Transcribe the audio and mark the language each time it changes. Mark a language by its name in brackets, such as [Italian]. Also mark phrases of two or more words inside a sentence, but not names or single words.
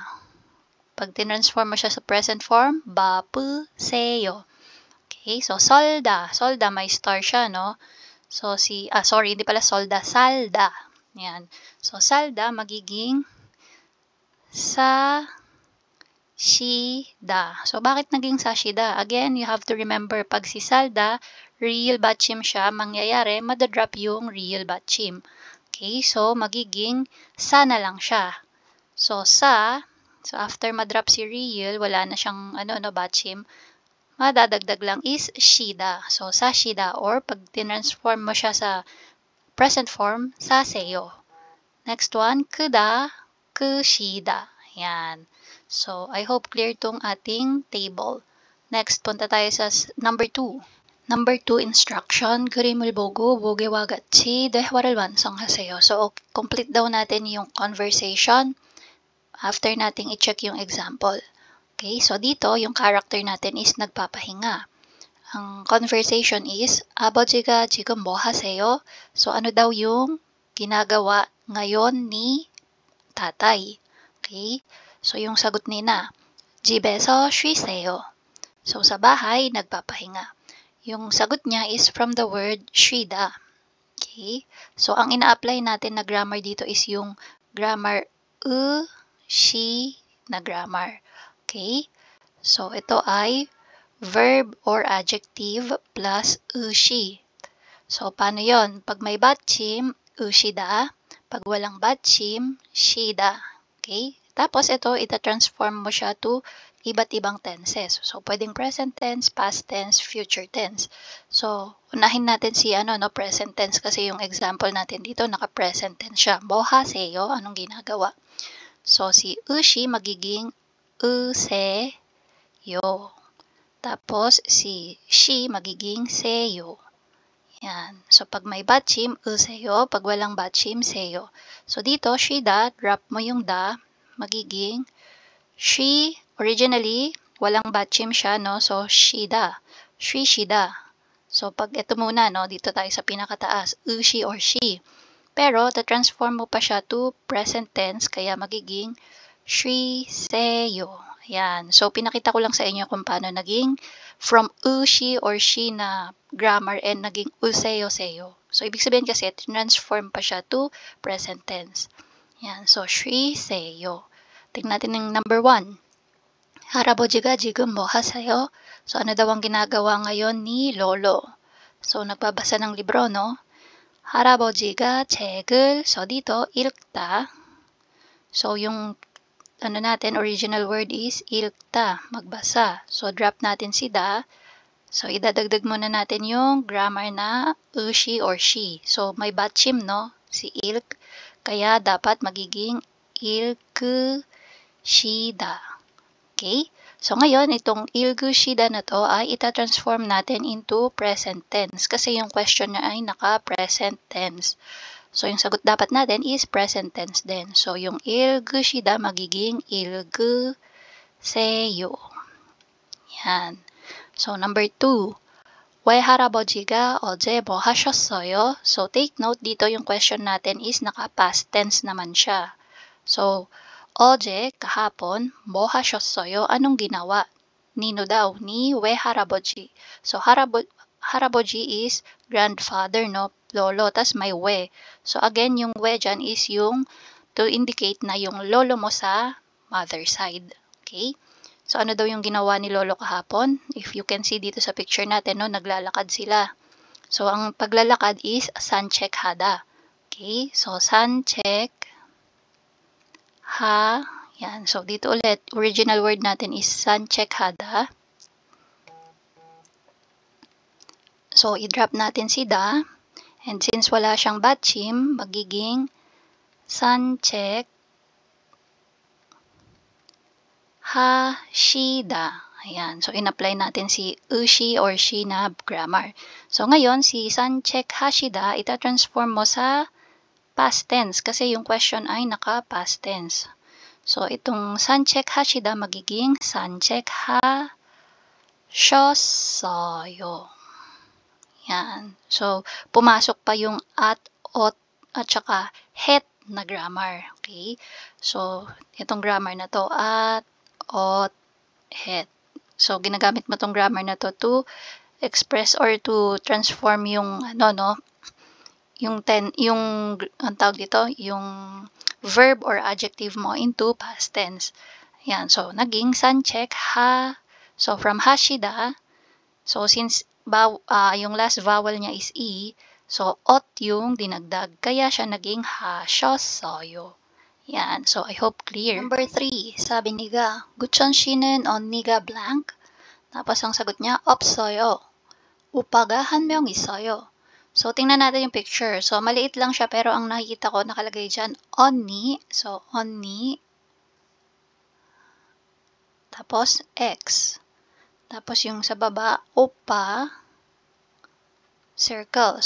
[Filipino] Pag transform mo siya sa present form, bapuseyo. Okay? So, solda. Solda, may star siya, no? So, hindi pala solda. Salda. Yan. So, salda, magiging sashida. So, bakit naging sashida? [English] Again, you have to remember, [Filipino] pag si salda, real batchim siya, mangyayari, madadrop yung real batchim. Okay, so, magiging sa na lang siya. So, after madrop si real, wala na siyang, batchim, madadagdag lang is shida. So, sashida, or pag tinransform mo siya sa present form, saseyo. Next one, kuda, kushida. Yan. So, [English] I hope clear [Filipino] tong ating table. Next, punta tayo sa number 2. [English] Number 2 instruction, [Korean] 그림을 보고 모개와 같이 대화를 완성하세요. [Filipino] So, complete daw natin yung conversation after nating i-check yung example. Okay, so dito, yung character natin is nagpapahinga. Ang conversation is, [Korean] 아버지가 지금 뭐 하세요? [Filipino] So, ano daw yung ginagawa ngayon ni tatay? Okay? So, yung sagot ni na, [Korean] 집에서 쉬세요. [Filipino] So, sa bahay, nagpapahinga. Yung sagot niya is from the word shida. Okay? So, ang ina-apply natin na grammar dito is yung grammar shi na grammar. Okay? So, ito ay [English] verb or adjective [Filipino] plus shi. So, paano yon? Pag may batchim, ushida. Pag walang batchim, shida. Okay? Tapos, ito, ita-transform mo siya to iba't ibang tenses. So, pwedeng [English] present tense, past tense, future tense. [Filipino] So, unahin natin si [English] present tense [Filipino] kasi yung example natin dito, naka- [English] present tense [Filipino] siya. Bohaseyo, anong ginagawa? So, si ushi magiging useyo. Tapos, si shi magiging seyo. Yan. So, pag may batchim, useyo. Pag walang batchim, seyo. So, dito, shida, drop mo yung da, magiging she. Originally, walang batchim siya, no? So, shida. Shida. So, pag ito muna, no? Dito tayo sa pinakataas. She or she. Pero, ta-transform mo pa siya [English] to present tense, [Filipino] kaya magiging seyo. Ayan. So, pinakita ko lang sa inyo kung paano naging from she or she na grammar and naging seyo. So, ibig sabihin kasi, transform pa siya [English] to present tense. [Filipino] Ayan. So, seyo. Tingnan natin yung number 1. [Korean] 할아버지가 지금 뭐 하세요? [Filipino] So, ano daw ang ginagawa ngayon ni Lolo? So, nagbabasa ng libro, no? [Korean] 할아버지가 책을, [Filipino] so dito, 읽다. So, yung, ano natin, original word is 읽다, magbasa. So, drop natin si da. So, idadagdag muna natin yung grammar na she or she. So, may batchim, no? Si ilk. Kaya, dapat magiging 읽으시다. Okay? So, ngayon, itong 읽으시다 na to ay ita-transform natin [English] into present tense [Filipino] kasi yung question niya ay naka- [English] present tense. [Filipino] So, yung sagot dapat natin is [English] present tense [Filipino] din. So, yung 읽으시다 magiging 읽으세요. Yan. So, number 2. [Korean] 외할아버지가 어제 뭐 하셨어요? [Filipino] So, [English] take note [Filipino] dito yung question natin is naka- [English] past tense [Filipino] naman siya. So, 어제, kahapon, [Korean] 뭐 하셨어요? [Filipino] Anong ginawa? Nino daw? Ni 외할아버지. [English] So, 할아버지 is grandfather, no? [Filipino] Lolo, tas may we. So, again, yung we dyan is yung [English] to indicate [Filipino] na yung lolo mo sa [English] mother side. [Filipino] Okay? So, ano daw yung ginawa ni lolo kahapon? [English] If you can see [Filipino] dito sa picture natin, no? Naglalakad sila. So, ang paglalakad is 산책하다. Okay? So, 산책 yan. So, dito ulit, original word natin is 산책하다. So, i-drop natin si da. And since wala siyang batchim, magiging 산책하시다. Ayan. So, in-apply natin si she or she na grammar. So, ngayon, si 산책하시다, ita-transform mo sa [English] past tense [Filipino] kasi yung question ay naka- [English] past tense. [Filipino] So, itong 산책하시다 magiging 산책하셨어요. Yan. So, pumasok pa yung at, ot, at saka het na grammar. Okay? So, itong grammar na to, at, ot, het. So, ginagamit mo tong grammar na [English] to express or to transform [Filipino] yung, ano, no, yung ang tawag dito, yung [English] verb or adjective [Filipino] mo [English] into past tense. [Filipino] Yan. So, naging 산책하. So, from hashida, so, since yung last vowel niya is e, so, ot yung dinagdag. Kaya siya naging 하셨어요. Yan. So, [English] I hope clear. [Filipino] Number 3, sabi niga, [Korean] 구천 씨는 언니가 [Filipino] blank. Tapos, ang sagot niya, [Korean] 없어요. 오빠가 한 명 있어요. [Filipino] So, tingnan natin yung picture. So, maliit lang siya, pero ang nakikita ko, nakalagay dyan, 언니. So, 언니. Tapos, X. Tapos, yung sa baba, 오빠. Circle.